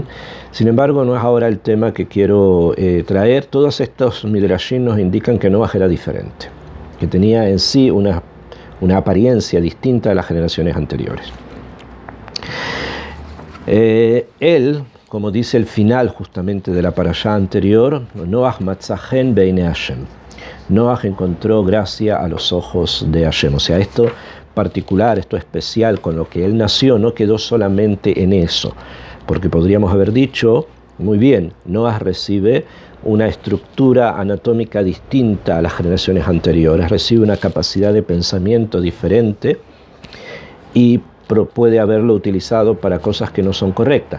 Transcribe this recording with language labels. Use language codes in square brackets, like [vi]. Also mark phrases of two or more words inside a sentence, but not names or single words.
[es] Sin embargo, no es ahora el tema que quiero traer. Todos estos Midrashim nos indican que Noach era diferente, que tenía en sí una apariencia distinta a las generaciones anteriores. Él, como dice el final justamente de la parashá anterior, [he] נח מצא חן בעיני השם. [es] Noach encontró gracia a los ojos de Hashem. O sea, esto particular, esto especial con lo que él nació, no quedó solamente en eso, porque podríamos haber dicho, muy bien, Noach recibe una estructura anatómica distinta a las generaciones anteriores, recibe una capacidad de pensamiento diferente y puede haberlo utilizado para cosas que no son correctas.